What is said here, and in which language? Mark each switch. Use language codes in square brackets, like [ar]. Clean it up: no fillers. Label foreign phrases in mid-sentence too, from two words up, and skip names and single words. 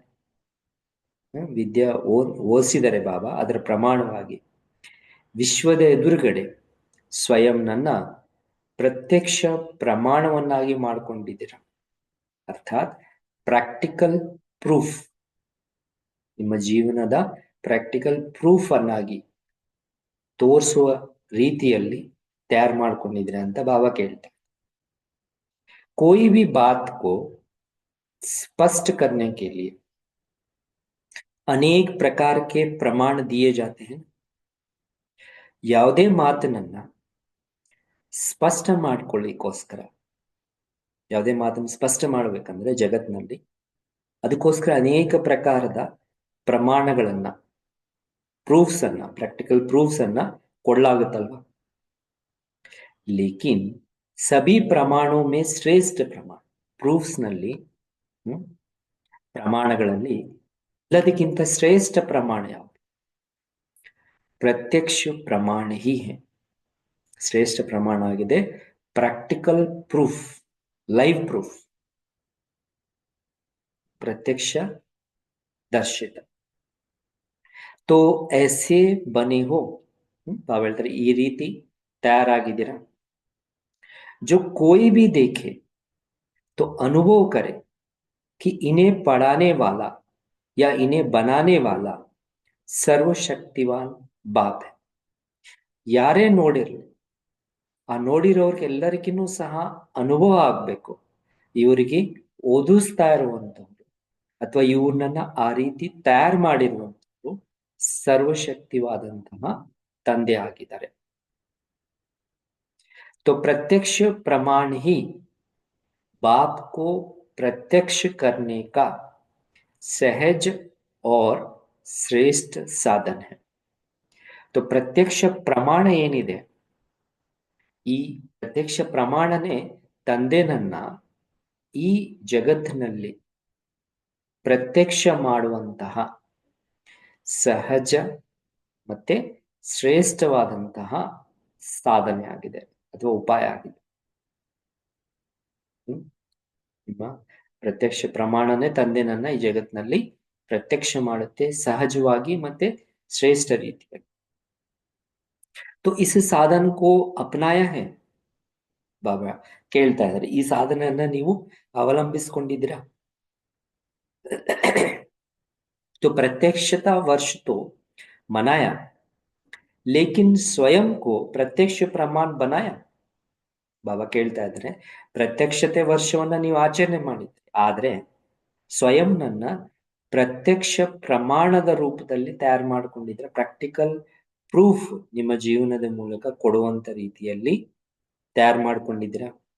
[kn] ವಿದ್ಯಾ ಓದಿಸಿದರೆ ಬಾಬಾ, ಅದರ ಪ್ರಮಾಣವಾಗಿ ವಿಶ್ವದ ಎದುರುಗಡೆ ಸ್ವಯಂ ನನ್ನ ಪ್ರತ್ಯಕ್ಷ ಪ್ರಮಾಣವನ್ನಾಗಿ ಮಾಡಿಕೊಂಡಿದ್ದೀರ, ಅರ್ಥಾತ್ [en] practical proof, [kn] ನಿಮ್ಮ ಜೀವನದ [en] practical proof [kn] ಅನ್ನಾಗಿ ತೋರಿಸುವ ರೀತಿಯಲ್ಲಿ तैयार ಮಾಡ್ಕೊಂಡಿದ್ದೀರಾ ಅಂತ ಬಾಬಾ ಕೇಳ್ತಾರೆ। [hi] कोई भी बात को स्पष्ट करने के लिए अनेक प्रकार के प्रमाण दिए जाते हैं। [kn] ಯಾವುದೇ ಮಾತನ್ನ ಸ್ಪಷ್ಟ ಮಾಡ್ಕೊಳ್ಳಿಕ್ಕೋಸ್ಕರ, ಯಾವುದೇ ಮಾತನ್ನು ಸ್ಪಷ್ಟ ಮಾಡಬೇಕಂದ್ರೆ ಜಗತ್ನಲ್ಲಿ, ಅದಕ್ಕೋಸ್ಕರ ಅನೇಕ ಪ್ರಕಾರದ ಪ್ರಮಾಣಗಳನ್ನ, ಪ್ರೂಫ್ಸ್ ಅನ್ನ, [en] practical proofs [kn] ಅನ್ನ ಕೊಡಲಾಗುತ್ತಲ್ವಾ? [hi] लेकिन सभी प्रमाणों में श्रेष्ठ प्रमाण, प्रूफ्स [kn] ನಲ್ಲಿ, ಪ್ರಮಾಣಗಳಲ್ಲಿ ಎಲ್ಲದಕ್ಕಿಂತ ಶ್ರೇಷ್ಠ ಪ್ರಮಾಣ ಯಾವುದು? [hi] प्रत्यक्ष प्रमाण ही है। [kn] ಶ್ರೇಷ್ಠ ಪ್ರಮಾಣ ಆಗಿದೆ [en] practical proof, live proof, [hi] प्रत्यक्ष दर्शित। तो ऐसे बने हो, [kn] ಬಾಬಾ ಹೇಳ್ತಾರೆ, ಈ ರೀತಿ ತಯಾರಾಗಿದ್ದೀರಾ? [hi] जो कोई भी देखे तो अनुभव करे कि इन्हें पढ़ाने वाला या इन्हें बनाने वाला सर्वशक्तिवान बाप है। [kn] ಯಾರೇ ನೋಡಿರ್ಲಿ, ಆ ನೋಡಿರೋರ್ಗೆಲ್ಲರಿಗೂ ಸಹ ಅನುಭವ ಆಗ್ಬೇಕು, ಇವರಿಗೆ ಓದಿಸ್ತಾ ಇರುವಂತವ್ರು ಅಥವಾ ಇವ್ರನ್ನ ಆ ರೀತಿ ತಯಾರು ಮಾಡಿರುವಂತವ್ರು ಸರ್ವಶಕ್ತಿವಾದಂತಹ ತಂದೆ ಆಗಿದ್ದಾರೆ. [hi] तो प्रत्यक्ष प्रमाण ही बाप को प्रत्यक्ष करने का सहज और श्रेष्ठ साधन. [kn] तो ಪ್ರತ್ಯಕ್ಷ ಪ್ರಮಾಣ ಏನಿದೆ, ಈ ಪ್ರತ್ಯಕ್ಷ ಪ್ರಮಾಣನೇ ತಂದೆನನ್ನ ಈ ಜಗತ್ತಿನಲ್ಲಿ ಪ್ರತ್ಯಕ್ಷ ಮಾಡುವಂತಹ ಸಹಜ ಮತ್ತೆ ಶ್ರೇಷ್ಠವಾದಂತಹ ಸಾಧನೆ ಆಗಿದೆ ಅಥವಾ ಉಪಾಯ ಆಗಿದೆ. ನಿಮ್ಮ ಪ್ರತ್ಯಕ್ಷ ಪ್ರಮಾಣನೇ ತಂದೆನನ್ನ ಈ ಜಗತ್ತಿನಲ್ಲಿ ಪ್ರತ್ಯಕ್ಷ ಮಾಡುತ್ತೆ, ಸಹಜವಾಗಿ ಮತ್ತೆ ಶ್ರೇಷ್ಠ ರೀತಿಯಲ್ಲಿ. [hi] तो इस साधन को अपनाया है. [kn] ಬಾಬಾ ಕೇಳ್ತಾ ಇದ್ದಾರೆ, ಈ ಸಾಧನೆಯನ್ನ ನೀವು ಅವಲಂಬಿಸಿಕೊಂಡಿದ್ದೀರಾ? [hi] तो प्रत्यक्षता वर्ष तो मनाया, लेकिन स्वयं को प्रत्यक्ष प्रमाण बनाया. [kn] ಬಾಬಾ ಕೇಳ್ತಾ ಇದ್ದಾರೆ, ಪ್ರತ್ಯಕ್ಷತೆ ವರ್ಷವನ್ನ ನೀವು ಆಚರಣೆ ಮಾಡಿದ್ರಿ, ಆದ್ರೆ ಸ್ವಯಂ ನನ್ನ ಪ್ರತ್ಯಕ್ಷ ಪ್ರಮಾಣದ ರೂಪದಲ್ಲಿ ತಯಾರು ಮಾಡಿಕೊಂಡಿದ್ರೆ, [en] practical proof [kn] ನಿಮ್ಮ ಜೀವನದ ಮೂಲಕ ಕೊಡುವಂತ ರೀತಿಯಲ್ಲಿ ತಯಾರು ಮಾಡ್ಕೊಂಡಿದ್ದೀರಾ?